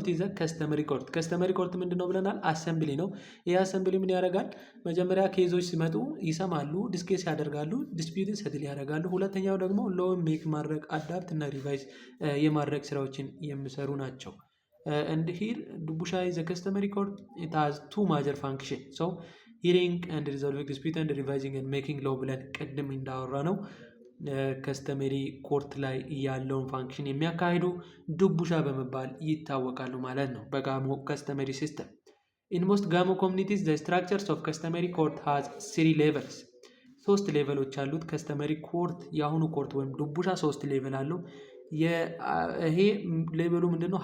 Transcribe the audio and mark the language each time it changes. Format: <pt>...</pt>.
<en>ኢት ኢዝ ከስተመሪ ኮርት።</en> <am>ከስተመሪ ኮርት ምንድነው ብለናል? አሰምብሊ ነው። ይህ አሰምብሊ ምን ያደርጋል? መጀመሪያ ኬዞች ሲመጡ ይሰማሉ፣ ዲስኬስ ያደርጋሉ፣ ዲስፒዩትን ሰትል ያደርጋሉ። ሁለተኛው ደግሞ ሎውን ሜክ ማድረግ፣ አዳፕት እና ሪቫይዝ የማድረግ ስራዎችን የሚሰሩ ናቸው።</am> <en>and here Dubusha is a customary court. It has two major functions. So hearing and resolving dispute and revising and making law</en> <am>ብለን ቅድም እንዳወራ ነው ከስተመሪ ኮርት ላይ ያለውን ፋንክሽን የሚያካሂዱ ዱቡሻ በመባል ይታወቃሉ ማለት ነው በጋሞ ከስተመሪ ሲስተም።</am> <en>In most Gamo communities the structures of customary court has 3 levels.</en> <am>3 ሌቨሎች አሉት ከስተመሪ ኮርት። የአሁኑ ኮርት ወይም ዱቡሻ 3 ሌቨል አለው። ይሄ ሌቨሉ ምንድነው?</am>